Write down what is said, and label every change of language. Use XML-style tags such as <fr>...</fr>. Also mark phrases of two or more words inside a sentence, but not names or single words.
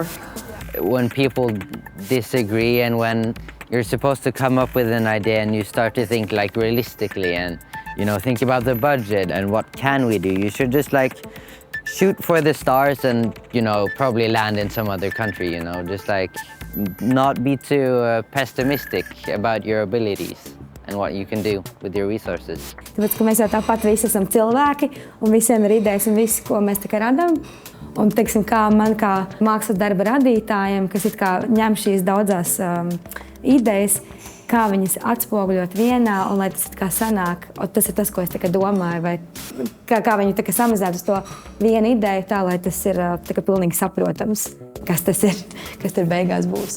<en>When people disagree and when you're supposed to come up with an idea and you start to think like realistically and, you know, think about the budget and what can we do, you should just like shoot for the stars and, you know, probably land in some other country, you know, just like not be too pessimistic about your abilities and what you can do with your resources.</en> <lv>Tāpēc, ka mēs jau tāpat visi esam cilvēki un visiem ir idejas un visi, ko mēs tā kā radām. Un, teiksim, kā man kā mākslas darba radītājiem, kas it kā ņem šīs daudzās idejas, kā viņas atspoguļot vienā un lai tas it kā sanāk, tas ir tas, ko es tā kā domāju, vai kā viņi tā kā samazināt uz to vienu ideju tā, lai tas ir tā kā pilnīgi saprotams, kas tas ir, kas tur beigās būs.</lv>